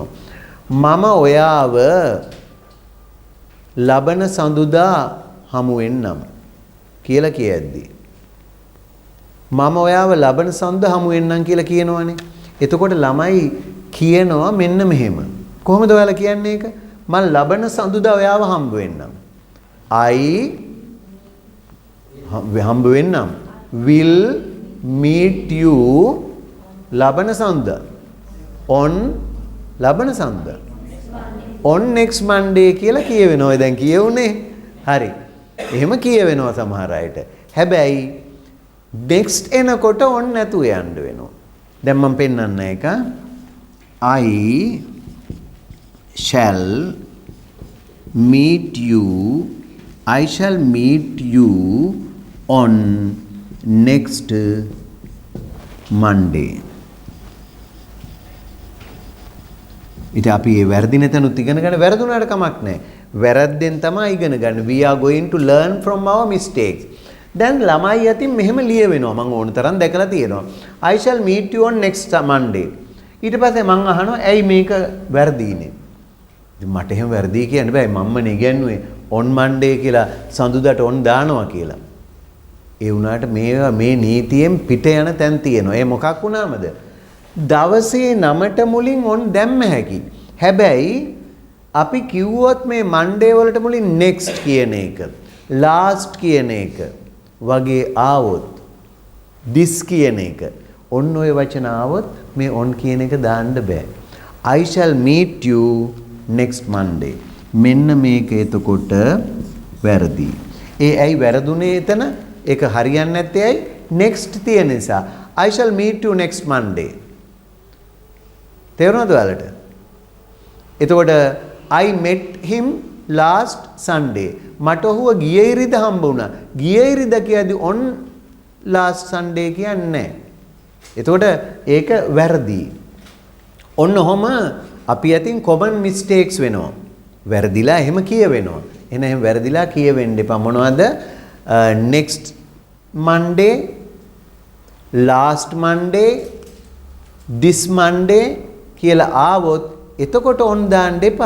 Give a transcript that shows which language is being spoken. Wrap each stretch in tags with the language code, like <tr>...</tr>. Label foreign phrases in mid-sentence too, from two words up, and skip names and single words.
<si>මම ඔයාව ලබන සඳුදා හමු වෙන්නම් කියලා කියද්දි මම ඔයාව ලබන සඳුදා හමු වෙන්නම් කියලා කියනවනේ. එතකොට ළමයි කියනවා මෙන්න මෙහෙම. කොහොමද ඔයාලා කියන්නේ ඒක? මම ලබන සඳුදා ඔයාව හම්බ වෙන්නම්. හම්බ වෙන්නම්.</si> <en>will meet you</en> <si>ලබන සඳුදා. on ලබන සඳුදා.</si> <en>on next Monday</en> <si>කියලා කියවෙනවා. දැන් කියවුනේ. හරි. එහෙම කියවෙනවා සමහර අයට. හැබැයි next එනකොට on නැතුව යන්න වෙනවා. දැන් මම පෙන්නන්න එක.</si> <en>I shall meet you on next Monday.</en> <si>ඉතින් අපි මේ වැරදි නැතනුත් ඉගෙන ගන්න වැරදුනාට කමක් නැහැ. වැරද්දෙන් තමයි ඉගෙන ගන්න.</si> <en>We are going to learn from our mistakes.</en> <si>දැන් ළමයි අතින් මෙහෙම ලියවෙනවා. මම ඕන තරම් දැකලා තියෙනවා.</si> <en>I shall meet you on next Monday.</en> <si>ඊට පස්සේ මම අහනවා ඇයි මේක වැරදීනේ? ඉතින් මට එහෙම වැරදි කියන්න බෑ. මම්මනේ ඉගෙනුවේ</si> <en>on Monday</en> <si>කියලා සඳුදාට on දානවා කියලා. ඒ වුණාට මේ නීතියෙන් පිට යන තැන් තියෙනවා. ඒ මොකක් වුණාමද? දවසේ 9ට මුලින් on දැම්ම හැකි. හැබැයි අපි කිව්වොත් මේ Monday වලට මුලින් next කියන එක, last කියන එක වගේ ආවොත් this කියන එක ඔන්න ඔය වචන ආවොත් මේ on කියන එක දාන්න බෑ.</si> <en>I shall meet you next Monday.</en> <si>මෙන්න මේක එතකොට වැරදි. ඇයි වැරදුනේ එතන? ඒක හරියන්නේ නැත්තේ ඇයි? next තියෙන නිසා.</si> <en>I shall meet you next Monday.</en> <si>තේරුණාද ඔයාලට? එතකොට</si> <en>I met him last Sunday.</en> <si>මට ඔහුව ගිය ඉරිදා හම්බ වුණා. ගිය ඉරිදා කියද්දී</si> <en>on last Sunday</en> <si>කියන්නේ නැහැ. එතකොට ඒක වැරදි. ඔන්න ඔහම අපි අතින්</si> <en>common mistakes</en> <si>වෙනවා. වැරදිලා එහෙම කියවෙනවා. එහෙනම් වැරදිලා කියවෙන්න එපා. මොනවද?</si> <en>next Monday, last Monday, this Monday</en> <si>කියලා ආවොත් එතකොට on දාන්න එපා.</si>